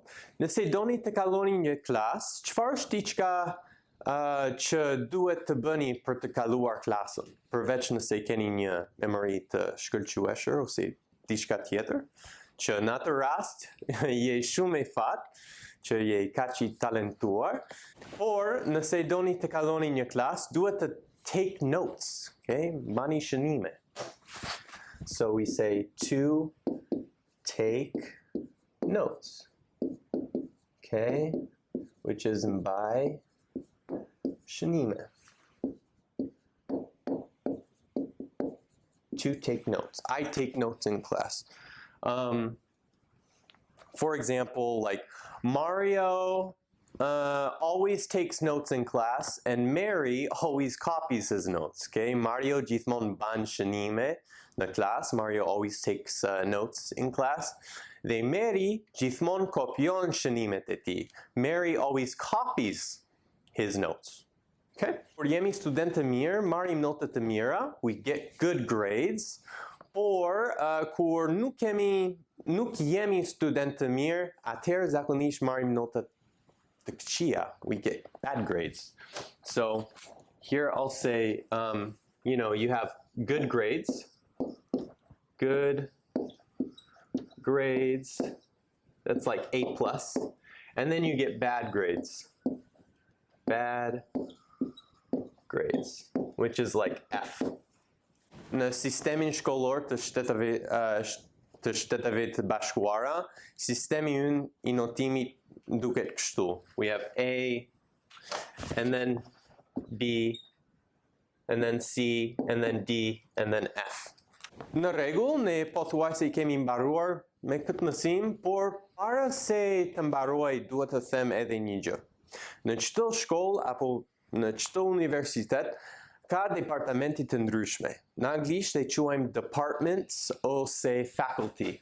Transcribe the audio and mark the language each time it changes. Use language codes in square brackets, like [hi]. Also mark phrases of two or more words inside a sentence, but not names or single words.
[sq] Nëse doni të kaloni një klas, çfarë është diçka që duhet të bëni për të kaluar klasën, përveç nëse keni një memori të shkëlqyeshër ose diçka tjetër, që në atë rast je shumë I fat, që je kaq I talentuar, por nëse doni të kaloni një klasë, duhet të [en] take notes, [sq] okay? Bani shënime. [en] So we say to take notes, okay? Which is by shënime. To take notes. I take notes in class. For example, like Mario always takes notes in class and Mary always copies his notes. Okay? Mario gjithmonë ban shënime në class. Mario always takes notes in class. [sq] Dhe Mary gjithmonë kopjon shënimet e tij. [en] Mary always copies his notes. [sq] Okay? Por jemi student të mirë, marrim notë të mira, [en] we get good grades, [sq] por kur nuk jemi student të mirë, atëherë zakonisht marrim notë të këqija, [en] we get bad grades. So here I'll say, you have good grades, that's like A+, and then you get bad grades. Bad grades, which is like F. [sq] Në sistemin shkollor të shteteve të bashkuara, sistemi ynë I notimit duket kështu. [en] We have A, and then B, and then C, and then D, and then F. [sq] Në rregull, ne pothuajse I kemi mbaruar me këtë mësim, por para se të mbaroj duhet të them edhe një gjë. Në çdo shkollë apo në çdo universitet ka departamenti të ndryshme. Në anglisht they quajmë departments ose faculty.